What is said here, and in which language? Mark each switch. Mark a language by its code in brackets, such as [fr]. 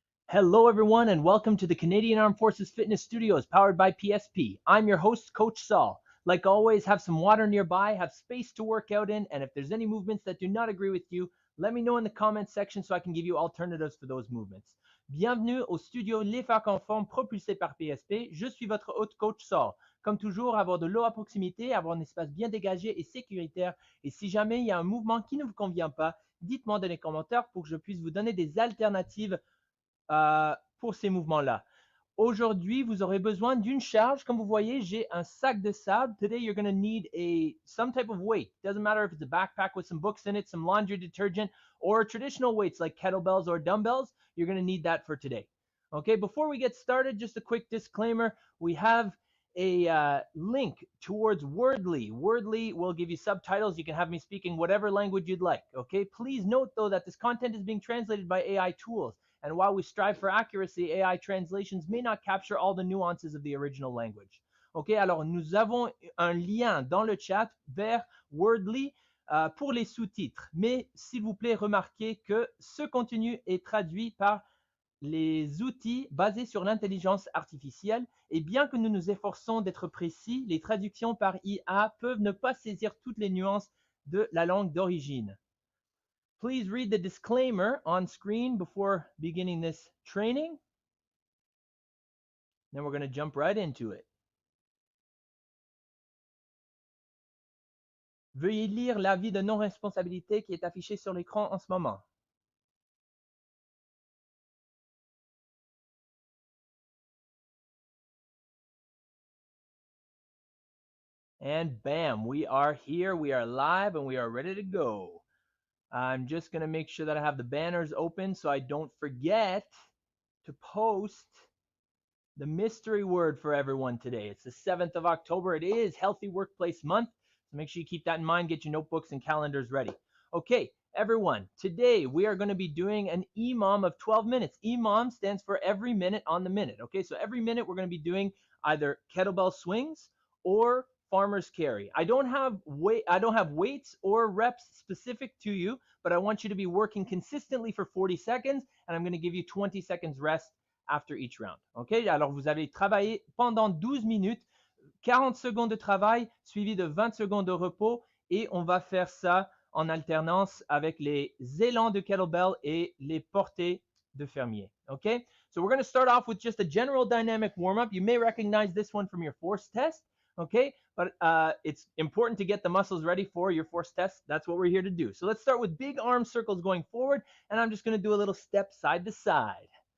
[en] Hello, everyone, and welcome to the Canadian Armed Forces Fitness Studios powered by PSP. I'm your host, Coach Saul. Like always, have some water nearby, have space to work out in, and if there's any movements that do not agree with you, let me know in the comments section so I can give you alternatives for those movements. [fr] Bienvenue au studio Les Faire Conforme propulsé par PSP. Je suis votre hôte Coach Saul. Comme toujours, avoir de l'eau à proximité, avoir un espace bien dégagé et sécuritaire. Et si jamais il y a un mouvement qui ne vous convient pas, dites-moi dans les commentaires pour que je puisse vous donner des alternatives pour ces mouvements-là. Aujourd'hui, vous aurez besoin d'une charge. Comme vous voyez, j'ai un sac de sable. [en] Today, you're going to need some type of weight. Doesn't matter if it's a backpack with some books in it, some laundry detergent, or traditional weights like kettlebells or dumbbells. You're going to need that for today. Okay, before we get started, just a quick disclaimer. We have a link towards Wordly. Wordly will give you subtitles. You can have me speaking whatever language you'd like. Okay, please note, though, that this content is being translated by AI tools. And while we strive for accuracy, AI translations may not capture all the nuances of the original language. [fr] OK, alors nous avons un lien dans le chat vers Wordly pour les sous-titres. Mais s'il vous plaît, remarquez que ce contenu est traduit par les outils basés sur l'intelligence artificielle. Et bien que nous nous efforçons d'être précis, les traductions par IA peuvent ne pas saisir toutes les nuances de la langue d'origine. [en] Please read the disclaimer on screen before beginning this training. Then we're going to jump right into it. [fr] Veuillez lire l'avis de non-responsabilité qui est affiché sur l'écran en ce moment. [en] And bam, we are here, we are live, and we are ready to go. I'm just going to make sure that I have the banners open so I don't forget to post the mystery word for everyone today. It's the 7th of October. It is Healthy Workplace Month. So make sure you keep that in mind. Get your notebooks and calendars ready. Okay, everyone. Today we are going to be doing an EMOM of 12 minutes. EMOM stands for every minute on the minute. Okay, so every minute we're going to be doing either kettlebell swings or farmer's carry. I don't have weights or reps specific to you, but I want you to be working consistently for 40 seconds, and I'm going to give you 20 seconds rest after each round. Okay? [fr] Alors vous allez travailler pendant 12 minutes, 40 secondes de travail suivi de 20 secondes de repos, et on va faire ça en alternance avec les élans de kettlebell et les portées de fermier. [en] Okay? So we're going to start off with just a general dynamic warm-up. You may recognize this one from your force test. Okay, but it's important to get the muscles ready for your force test. That's what we're here to do. So let's start with big arm circles going forward, and I'm just going to do a little step side to side.